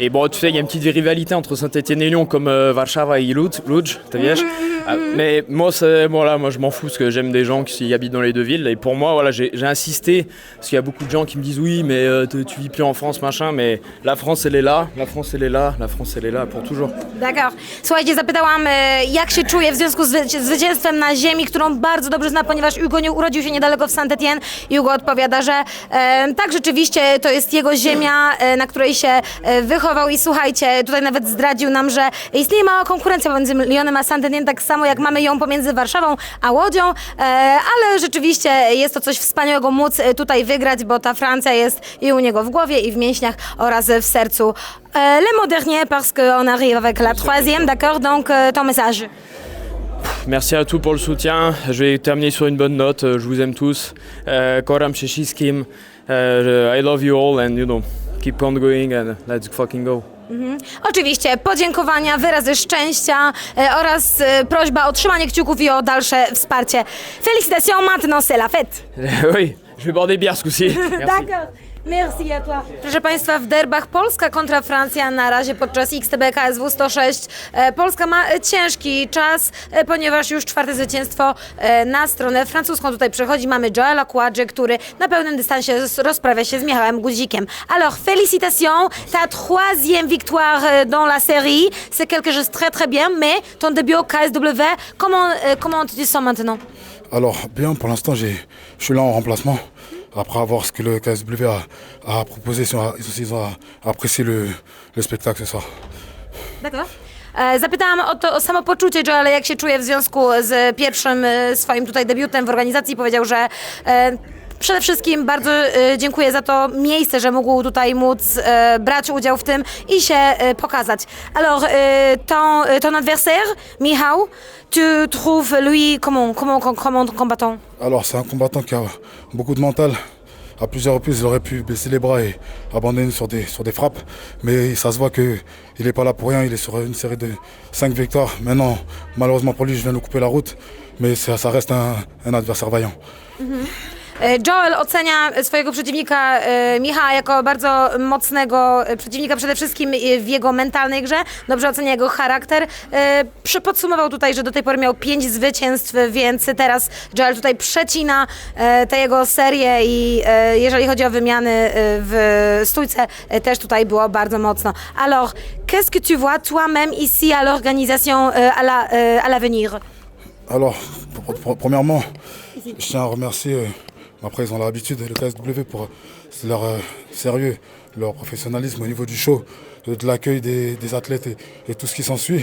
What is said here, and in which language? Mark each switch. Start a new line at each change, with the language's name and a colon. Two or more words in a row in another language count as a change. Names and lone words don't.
French: Et bon, tu sais, il y a une petite rivalité entre Saint-Etienne et Lyon, comme Warszawa et Lodz, t'as vu? Mais moi, moi, je m'en fous parce que j'aime des gens qui habitent dans les deux villes. Et pour moi, voilà, j'ai insisté parce qu'il y a beaucoup de gens qui me disent oui, mais tu vis plus en France, machin. Mais la France, elle est là, la France, elle est là, la France, elle est là pour toujours. D'accord.
Polish: Słuchajcie, zapytałam, jak się czuje w związku z zwycięstwem na ziemi, którą bardzo dobrze zna, ponieważ Hugo nie urodził się niedaleko w Saint-Étienne. I Hugo odpowiada, że tak, rzeczywiście to jest jego ziemia, na której się wychował. I słuchajcie, tutaj nawet zdradził nam, że istnieje mała konkurencja pomiędzy Lyonem a Saint-Étienne, tak samo jak mamy ją pomiędzy Warszawą a Łodzią, ale rzeczywiście jest to coś wspaniałego móc tutaj wygrać, bo ta Francja jest i u niego w głowie, i w mięśniach oraz w sercu.
French: Le mot dernier, parce qu'on arrive avec la troisième, d'accord, donc ton message. Merci à tous pour le soutien. Je vais terminer sur une bonne note. Je vous aime tous. Koram Sheshiskim.
English: I love you all and keep on going and let's fucking go.
Polish: Oczywiście podziękowania, wyrazy szczęścia oraz prośba o trzymanie kciuków i o dalsze wsparcie.
French: Félicitations, maintenant c'est la fête. Oui, je vais boire des bières ce coup-ci. Merci. D'accord. Merci à toi.
Polish: Proszę Państwa, w derbach Polska kontra Francja na razie podczas XTB KSW 106. Polska ma ciężki czas, ponieważ już czwarte zwycięstwo na stronę francuską tutaj przechodzi. Mamy Joela Kładży, który na pełnym dystansie rozprawia się z Michałem Guzikiem.
French: Alors, félicitations, ta troisième victoire dans la série, c'est quelque chose de très très bien, mais ton début au KSW, comment tu te sens maintenant? Alors, bien, pour l'instant, je suis là en remplacement. Après avoir ce que le KSW a proposé, ils ont apprécié le spectacle ce soir. D'accord.
Polish: Zapytałam o samopoczucie Joela, jak się czuje w związku z pierwszym swoim tutaj debiutem w organizacji. Powiedział, że przede wszystkim bardzo dziękuję za to miejsce, że mógł tutaj móc brać udział w tym i się pokazać.
French: Alors, ton adversaire, Michał, tu trouves lui comment combattant? Alors, c'est un combattant qui a beaucoup de mental. À plusieurs reprises, il aurait pu baisser les bras et abandonner sur des frappes. Mais ça se voit qu'il n'est pas là pour rien. Il est sur une série de 5 victoires. Maintenant, malheureusement pour lui, je viens de couper la route. Mais ça reste un adversaire vaillant.
Polish: Joel ocenia swojego przeciwnika Michała jako bardzo mocnego przeciwnika, przede wszystkim w jego mentalnej grze. Dobrze ocenia jego charakter. Podsumował tutaj, że do tej pory miał 5 zwycięstw, więc teraz Joel tutaj przecina tę jego serię i jeżeli chodzi o wymiany w stójce, też tutaj było bardzo mocno.
French: Alors, qu'est-ce que tu vois toi-même ici à l'organisation à l'avenir? Alors, premièrement, je tiens à remercier... Après, ils ont l'habitude, le KSW, pour leur sérieux, leur professionnalisme au niveau du show, de l'accueil des athlètes et tout ce qui s'ensuit.